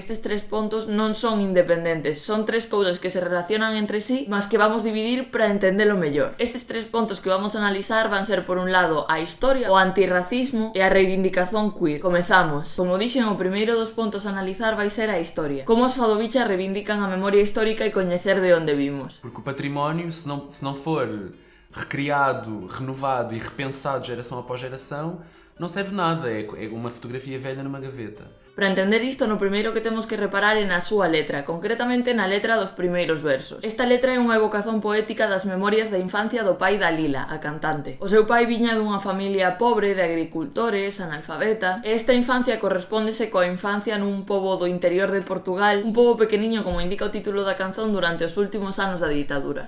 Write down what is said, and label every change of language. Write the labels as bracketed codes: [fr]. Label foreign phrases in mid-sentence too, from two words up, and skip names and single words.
[gl] Estes 3 pontos non son independentes, son 3 cousas que se relacionan entre sí, mas que vamos dividir para entendelo mellor. Estes 3 pontos que vamos a analizar van ser, por un lado, a historia, o antirracismo e a reivindicación queer. Comezamos. Como dixen, o primeiro dos pontos a analizar vai ser a historia. Como os Fado Bicha reivindican a memoria histórica e coñecer de onde vimos. [pt] Porque o património, se não for recriado, renovado e repensado geração após geração, não serve nada, é uma fotografia velha numa gaveta. [gl] Para entender isto, no primeiro que temos que reparar é na súa letra, concretamente na letra dos primeiros versos. Esta letra é unha evocación poética das memorias da infancia do pai da Lila, a cantante. O seu pai viña dunha familia pobre de agricultores, analfabeta, e esta infancia correspóndese coa infancia nun pobo do interior de Portugal, un pobo pequeniño como indica o título da canción durante os últimos anos da ditadura.